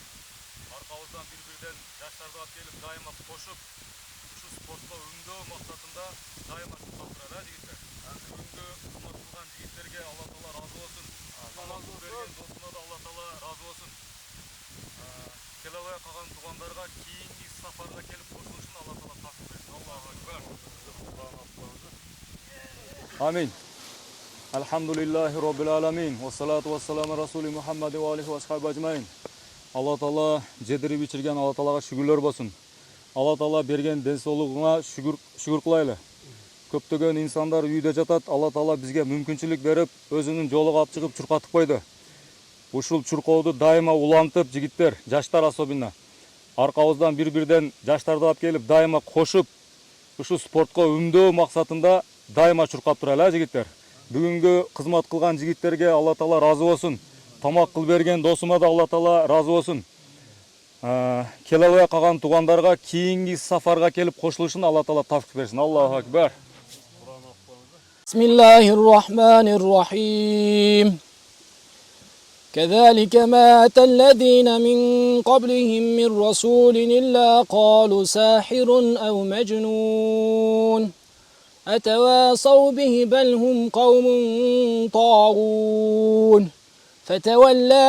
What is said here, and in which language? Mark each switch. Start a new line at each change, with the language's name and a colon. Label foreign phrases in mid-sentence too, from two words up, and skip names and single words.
Kyrgyz: Аркабыздан бир-бирден жаштарды алып келип, дайыма кошуп, ушу спортко өңдөө максатында дайыма чуркап турат, жигиттер. Бүгүнкү кызмат кылган жигиттерге Алла Таала разы болсун. Талантты берген досуна да Алла Таала разы болсун. Келе албай калган туугандарга кийинки сапарга келип кошулушун Алла Таала такыр берсин.
Arabic: الله أكبر. آمين. الحمد لله رب العالمين. والصلاة والسلام رسول محمد وآله وصحبه أجمعين.
Kyrgyz: Алла Таала жедирип ичирген Алла Таалага шүгүрлөр болсун. Алла Таала берген ден соолугуна шүгүр кылайлы. Көптөгөн инсандар үйдө жатат. Алла Таала бизге мүмкүнчүлүк берип, өзүнүн жолуга алып чыгып чуркатып койду. Ушул чуркооду дайыма улантып, жигиттер, жаштар особенно аркабыздан бир-бирден жаштарды алып келип, дайыма кошуп, ушу спортко өңдөө максатында дайыма чуркап турайлы, жигиттер. Бүгүнгү кызмат кылган жигиттерге Алла Таала разы болсун. Тамак кыл берген досума да Алла Таала разы болсун. Келе албай калган туугандарга кийинки сафарга келип кошулушун Алла Таала тавфик берсин.
Arabic: الله أكبر. بسم الله الرحمن الرحيم. كذلك ما أتى الذين من قبلهم من رسول إلا قالوا ساحر أو مجنون أتواصوا به بل هم قوم طاغون فتولى